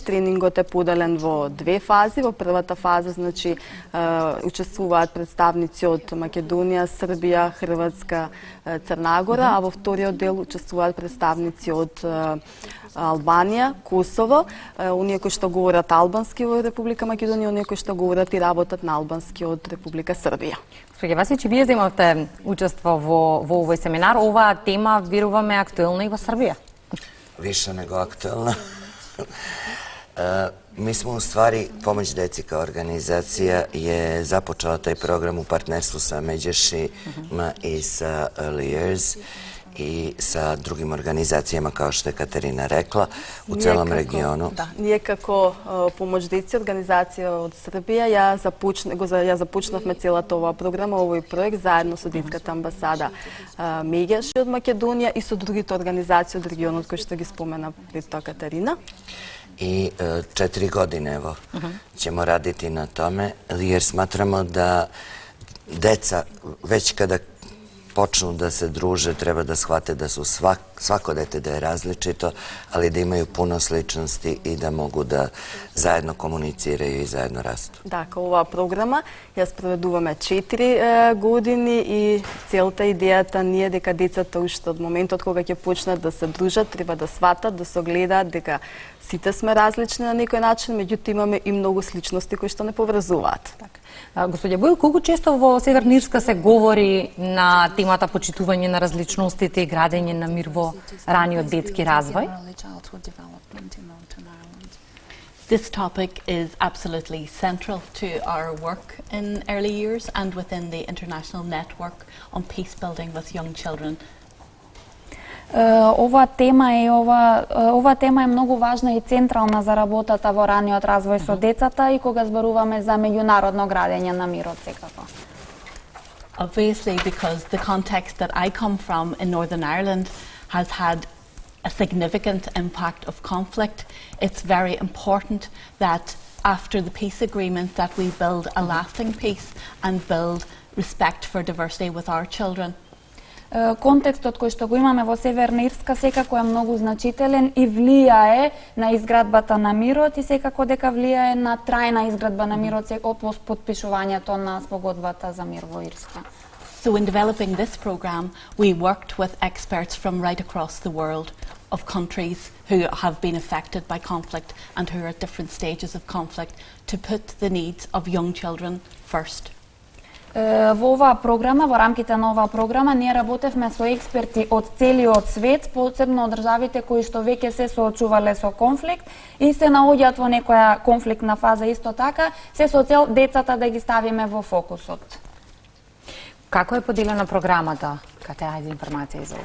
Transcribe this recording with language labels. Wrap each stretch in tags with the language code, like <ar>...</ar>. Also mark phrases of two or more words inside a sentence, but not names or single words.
<mk>Тренингот е поделен во две фази. Во првата фаза, значи, учествуваат представници од Македонија, Србија, Хрватска, Црнагора, а во вториот дел учествуваат представници од Албанија, Косово, оние кои што говорат албански во Република Македонија, оние кои што говорат и работат на албански од Република Србија. Госпоѓа Васич, вие земавте учество во овој семинар. Оваа тема, веруваме, е актуелна и во Србија.</mk> <sr>Više nego aktuelna. Mi smo u stvari, Pomoć deci kao organizacija je započela taj program u partnerstvu sa Međešima i sa Early Years i sa drugim organizacijama, kao što je Katarina rekla, u celom regionu.</sr> <mk>Да, ние како Помоч деци, организација од Србија, ја започнавме целата оваа програма, овој проект, заедно со детската амбасада Меѓаши од Македонија и со другите организации од регионот кои што ги спомена пред тоа Катарина.</mk> <sr>I 4 godine, evo, ćemo raditi na tome, jer smatramo da deca, već kada počnu da se druže, treba da shvate da su svako dete da je različito, ali da imaju puno sličnosti i da mogu da zajedno komuniciraju i zajedno rastu.</sr> <mk>Да, као оваа програма ја спроведуваме 4 години и целта идејата ни е дека децата уште од моментот кога ќе почнат да се дружат, треба да сватат, да се огледаат дека сите сме различни на некој начин, меѓутоа имаме и многу сличности кои што не поврзуваат. Господја Бојл, колку често во Северна Ирска се говори на темата почитување на различностите и градење на мир во раниот детски развој?</mk> <en>This topic is absolutely central to our work in early years and within the international network on peace building with young children.</en> <mk>Оваа тема е многу важна и централна за работата во раниот развој со децата и кога зборуваме за меѓународно градење на мирот секако.</mk> <en>Obviously, because the context that I come from in Northern Ireland has had a significant impact of conflict, it's very important that after the peace agreement that we build a lasting peace and build respect for diversity with our children.</en> <mk>Контекстот кој што го имаме во Северна Ирска секако е многу значителен и влијае на изградбата на мирот и секако дека влијае на трајна изградба на мирот од потпишувањето на спогодбата за мир во Ирска.</mk> <en>So in developing this program, we worked with experts from right across the world of countries who have been affected by conflict and who are at different stages of conflict to put the needs of young children first.</en> <mk>Во оваа програма, во рамките на оваа програма, ние работевме со експерти од целиот свет, посебно од државите кои што веќе се соочувале со конфликт и се наоѓаат во некоја конфликтна фаза исто така, се со цел децата да ги ставиме во фокусот. Како е поделена програмата? Кате ајде информација за ова?</mk>